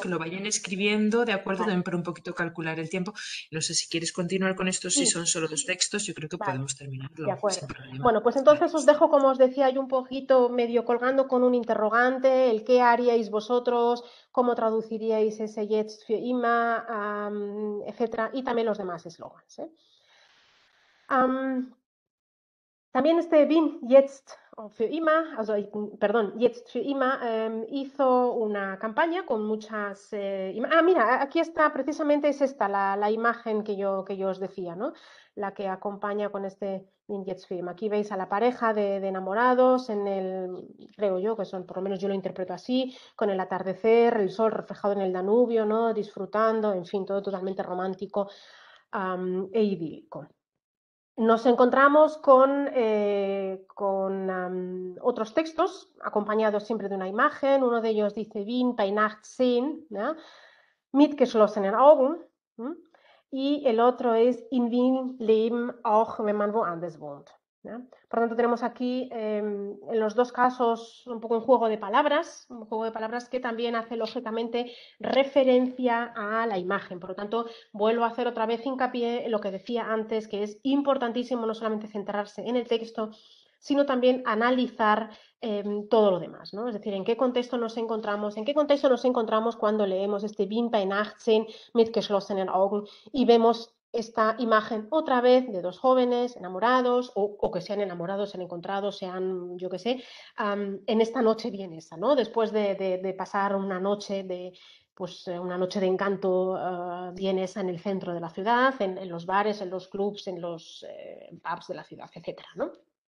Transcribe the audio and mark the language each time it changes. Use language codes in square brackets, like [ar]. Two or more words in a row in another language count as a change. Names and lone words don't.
[es] caso que lo vayan escribiendo, de acuerdo, vale, también para un poquito calcular el tiempo. No sé si quieres continuar con esto, si sí, son solo dos textos, yo creo que vale. podemos De terminarlo sin acuerdo. problema. Bueno, pues Vale. entonces os dejo, como os decía yo, un poquito medio colgando con un interrogante, el qué haríais vosotros, cómo traduciríais ese [de] Jetzt für immer, [es] etcétera, y también los demás eslogans. Am, También este [de] Bin Jetzt für immer, [es] perdón, [de] Jetzt für immer, [es] hizo una campaña con muchas... mira, aquí está, precisamente es esta la imagen que yo os decía, ¿no? La que acompaña con este [de] Bin Jetzt für immer. [es] Aquí veis a la pareja de enamorados creo yo, que son, por lo menos yo lo interpreto así, con el atardecer, el sol reflejado en el Danubio, ¿no? Disfrutando, en fin, todo totalmente romántico e idílico. Nos encontramos con otros textos acompañados siempre de una imagen. Uno de ellos dice [de] Wien bei Nacht sehen, [es] ¿no? [de] Mit geschlossenen Augen. [es] ¿No? Y el otro es [de] In Wien leben auch wenn man woanders wohnt. [es] ¿No? Por lo tanto, tenemos aquí en los dos casos un poco un juego de palabras que también hace lógicamente referencia a la imagen. Por lo tanto, vuelvo a hacer otra vez hincapié en lo que decía antes, que es importantísimo no solamente centrarse en el texto, sino también analizar todo lo demás, ¿no? Es decir, en qué contexto nos encontramos cuando leemos este [de] Wien bei Nacht sehen mit geschlossenen Augen [es] y vemos esta imagen otra vez de dos jóvenes enamorados o que sean enamorados, se han encontrado, sean, yo qué sé, en esta noche vienesa, ¿no? Después de pasar una noche una noche de encanto vienesa en el centro de la ciudad, en los bares, en los clubs, en los pubs de la ciudad, etcétera, ¿no?